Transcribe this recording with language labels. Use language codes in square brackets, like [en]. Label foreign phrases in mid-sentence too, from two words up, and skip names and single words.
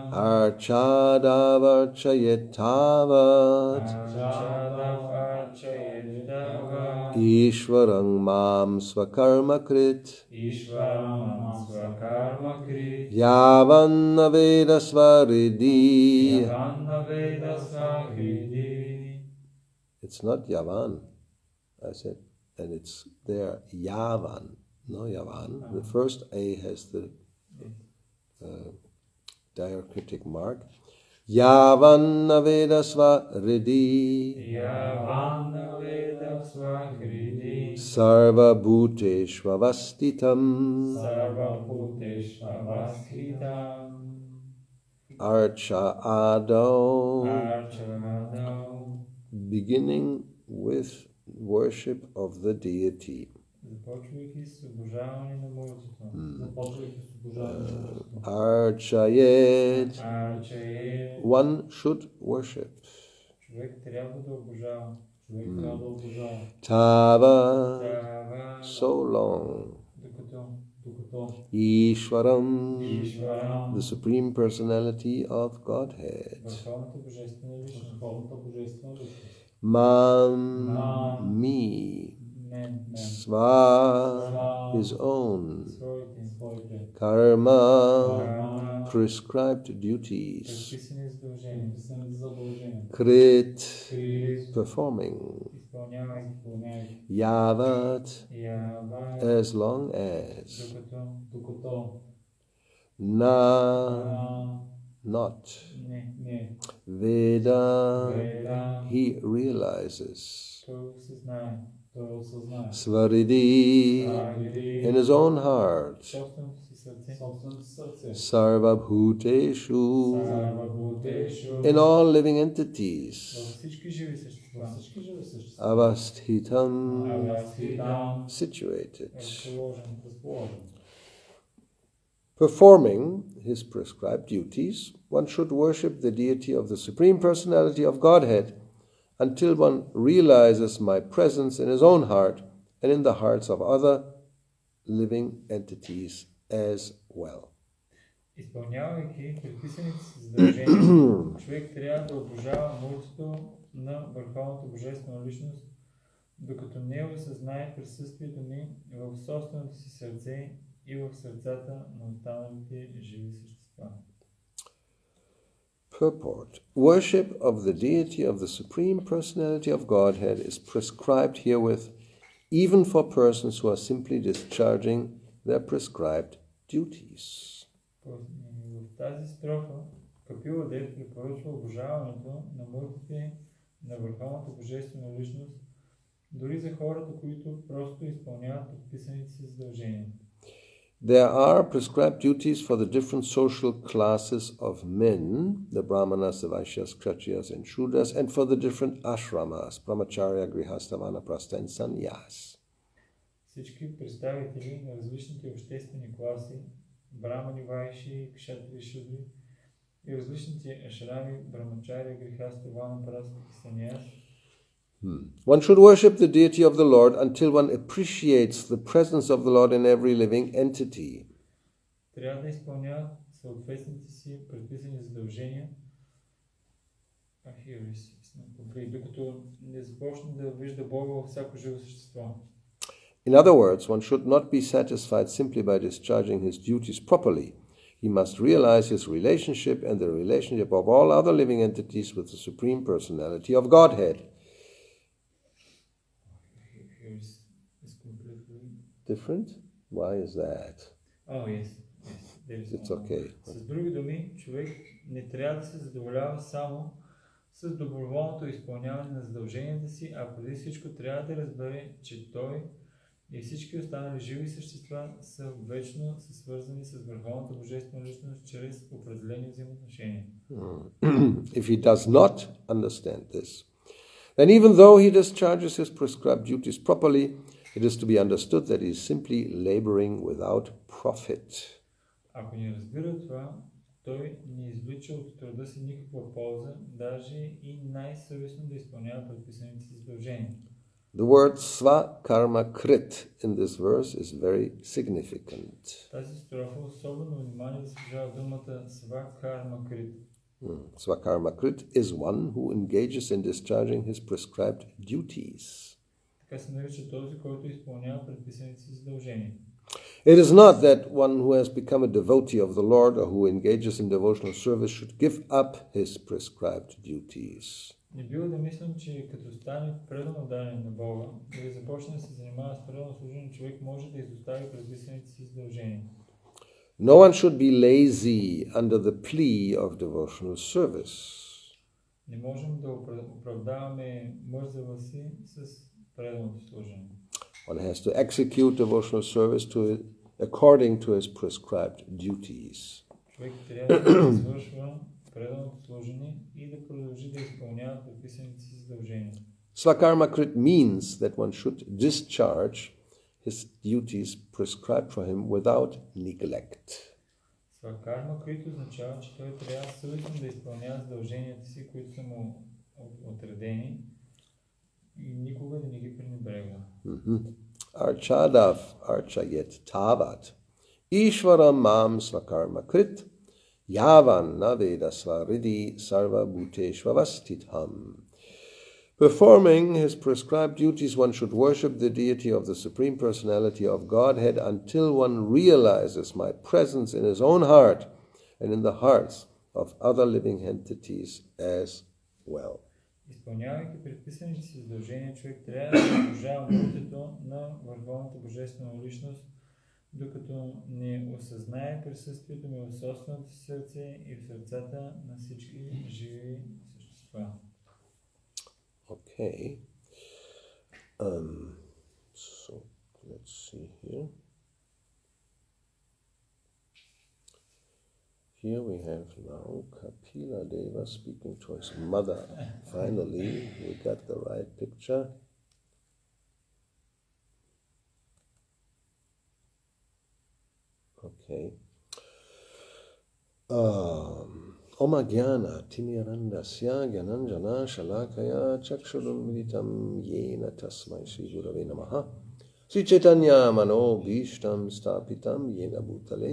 [sa] अर्चादावर्चयेत् तावत् अर्चादौ अर्चयेत् तावत् ईश्वरं मां स्वकर्म कृत् ईश्वरं मां स्वकर्म कृत् यावन्न वेद स्वहृदि. यावन्न वेद स्वहृदि. [en] It's not Yavan, I said, and it's there, Yavan, no Yavan. The first A has the diacritic mark. [sa] यावन्न वेद स्वहृदि यावन्न वेद स्वहृदि सर्व भूतेष्ववस्थितम् सर्व भूतेष्ववस्थितम् अर्चा आदौ, Archadam. [en] beginning with worship of the deity. [bg] Започвайки с обожаване на Божеството. [sa] Archayet, [bg] Арчае. [en] one should worship. [bg] Човек трябва да обожава. Човек трябва да обожава. [sa] Tava, [bg] Трябва [en] so long. [bg] докато [sa] Ishwaram, Ishvaram, [en] the Supreme Personality of Godhead. [bg] Върховната божествена личност. [sa] Mam, me, [bg] Мен. [sa] Sva, [en] his own. [bg] Своите. [sa] Karma, [bg] Карма. [en] prescribed duties. [bg] Предписани задължения. [sa] Krit, [bg] Крит. [en] performing. [bg] Изпълнявайки. [sa] Yavat, [bg] Ява. [en] as long as. [bg] Докато. [sa] Na, not. [bg] Не. [sa] Veda, [bg] Веда. [en] he realizes. [bg] Той осъзнае. [en] Svaridhi, in his own heart. [bg] Собственото си сърце. [sa] Sarva bhuteshu, [en] in all living entities. [bg] Всички живи същества. [sa] Avasthitam, situated. [bg] Разположен. [en] Performing his prescribed duties, one should worship the deity of the Supreme Personality of Godhead until one realizes my presence in his own heart and in the hearts of other living entities as well. [bg] Изпълнявайки предписаните си задължения, човек трябва да обожава мултото на Върховната Божествена Личност, докато не осъзнае присъствието ми в собственото си сърце и в сърцата на останалите живи същества. [en] Purport. Worship of the deity of the Supreme Personality of Godhead is prescribed herewith even for persons who are simply discharging their prescribed duties. [bg] В тази строфа Капила Дев препоръчва обожаването на мултите на Върховната Божествена Личност, дори за хората, които просто изпълняват предписаните си задължения. [en] There are prescribed duties for the different social classes of men, the Brahmanas, the Vaishyas, Kshatriyas, and Shudras, and for the different ashramas, Brahmacharya, Grihastha, Vanaprastha, and Sannyas. [bg] Всички представители на различните обществени класи, брамани, вайши, кшатри, шудри и различните ашрами, брамачаря, грихаста, ванапраста и саньяс. [en] One should worship the deity of the Lord until one appreciates the presence of the Lord in every living entity. [bg] Трябва да изпълняват съответните си предписани задължения, докато не започне да вижда Бога във всяко живо същество. [en] In other words, one should not be satisfied simply by discharging his duties properly. He must realize his relationship and the relationship of all other living entities with the Supreme Personality of Godhead. Is completely Different? Why is that? Oh, yes. It's okay. [bg] С други думи, човек не трябва да се задоволява само с доброволното изпълняване на задълженията си, а преди всичко трябва да разбере, че той и всички останали живи същества са вечно свързани с върховната божествена личност чрез определени взаимоотношения. [en] If he does not understand this, then even though he discharges his prescribed duties properly, it is to be understood that he is simply laboring without profit. [bg] Ако не разбира това, той не извлича от труда си никаква полза, даже и най-съвестно да изпълнява предписаните си задължения. [en] The word [sa] स्वकर्म कृत् [en] in this verse is very significant. [bg] Тази строфа особено внимание заслужава думата [sa] स्वकर्म कृत्. स्वकर्म कृत् [en] is one who engages in discharging his prescribed duties. [bg] Така се нарича този, който изпълнява предписаните си задължения. [en] It is not that one who has become a devotee of the Lord or who engages in devotional service should give up his prescribed duties. [bg] Не бива да мислим, че като стане предано даден на Бога или започне да се занимава с предано служение, човек може да изостави предписаните си задължения. [en] No one should be lazy under the plea of devotional service. [bg] Не можем да оправдаваме мързава си с преданото служение. [en] One has to execute devotional service according to his prescribed duties. [bg] Човек трябва да извършва преданото служение и да продължи да изпълнява предписаните си задължения. [sa] स्वकर्म कृत् [en] means that one should discharge his duties prescribed for him without neglect. [sa] स्वकर्म कृत् [bg] означава, че той трябва съвестно да изпълнява задълженията си, които са му отредени и никога да не ги пренебрегва. [sa] अर्चादौ अर्चयेत् तावत् ईश्वरं मां स्वकर्म कृत् यावन् न वेद स्वहृदि सर्व भूतेष्ववस्थितम्. [en] Performing his prescribed duties, one should worship the deity of the Supreme Personality of Godhead until one realizes my presence in his own heart and in the hearts of other living entities as well. [bg] Изпълнявайки предписаните си задължения, човек трябва да заслужава молитвото на върховната божествена личност, докато не осъзнае присъствието ми в собственото си сърце и в сърцата на всички живи същества. [en] Okay. So let's see here. Here we have now Kapila Deva speaking to his mother. Finally, we got the right picture. Okay. [sa] ओम् ज्ञान तिमिरान्धस्य ज्ञानाञ्जन शलाकया चक्षुरुन् मीलितं येन तस्मै श्री गुरवे नमः श्री चैतन्य मनोऽभीष्टं स्थापितं येन भूतले